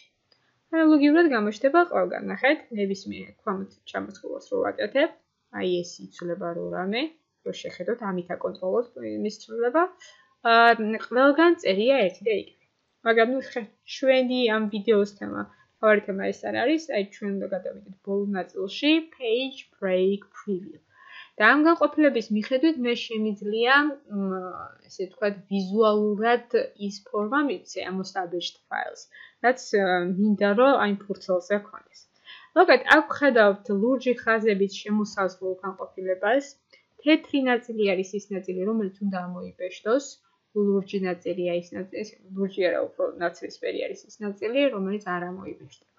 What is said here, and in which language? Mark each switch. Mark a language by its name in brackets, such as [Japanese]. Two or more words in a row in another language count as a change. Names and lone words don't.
[Georgian] ანალოგიურად გამოჩნდება ყველგან, ნახეთ, ნებისმიერ ქვამოთ ჩამოწყობას რო ვაკეთებ, აი ეს იცვლება რო რამე, რო შეხედოთ, ამით აკონტროლოთ მის ცვლილება, ყველგან წერია ერთი და იგივე. მაგრამ ნუ ჩვენი ამ ვიდეოს თემა თავარი თემა ეს არ არის, აი ჩვენ უნდა გადავიდეთ ბოლო ნაწილში [English] page break preview. [Georgian] და ამ განყოფილების მიხედვით მე შემიძლია, ესე ვთქვათ, ვიზუალურად ის ფორმა მივცე ამ [English] established files, [Georgian] რაც მინდა რომ აი ფურცელზე ქონდეს. მოკლედ, აქ ხედავთ ლურჯი ხაზებით შემოსაზღვრულ განყოფილებას. თეთრი ნაწილი არის ის ნაწილი, რომელიც უნდა ამოიბეჭდოს. ლურჯი ნაწილია ის ნაწილი, ლურჯი არა, უფრო ნაცრისფერი არის ის ნაწილი, რომელიც არ ამოიბეჭდება.